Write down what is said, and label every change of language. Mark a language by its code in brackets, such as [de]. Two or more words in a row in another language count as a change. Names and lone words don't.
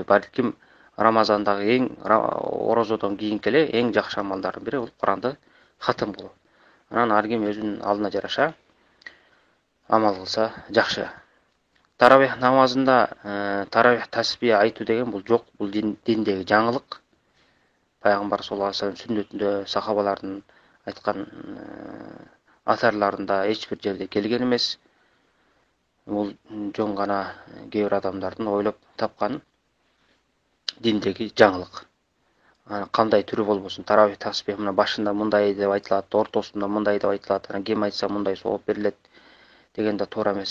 [ky] Балким Рамазандагы орозодон кийинки эле эң жакшы амалдардын бири бул Куранды хатым кылуу. Анан ар ким өзүнүн алдына жараша амал кылса жакшы. Таравих намазында таравих тасбih айтуу деген бул жок, бул диндеги жаңылык. Пайгамбар саллаллаху алейхи ва саллям сүннөтүндө, сахабалардын айткан асарларында эч бир жерде келген эмес. Бул жөн гана кээ бир адамдардын ойлоп тапкан диндеги жаңылык. Кандай түрү болбосун, таравих тасбih мына башында мындай деп айтылат, ортосунда мындай деп айтылат, анан ким айтса мындай сооп берилет деген да туура эмес.